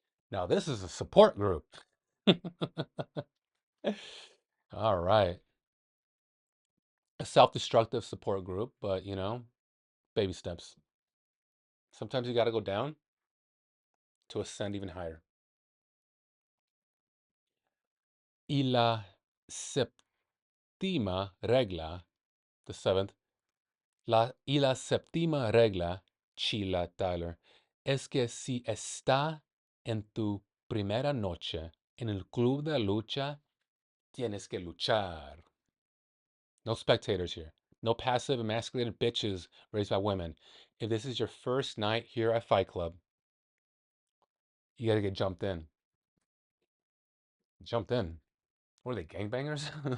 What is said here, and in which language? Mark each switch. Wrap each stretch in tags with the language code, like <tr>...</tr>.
<en>Now, this is a support group. All right. A self destructive support group, but baby steps. Sometimes you got to go down to ascend even higher.</en> <es>Y la séptima regla,</es> <en>the seventh,</en> <es>y la séptima regla, Chila Tyler, es que si está en tu Primera noche. En el club de lucha, tienes que luchar.</es> <en>No spectators here. No passive emasculated bitches raised by women. If this is your first night here at Fight Club, you gotta get jumped in. Jumped in. What are they, gangbangers?</en>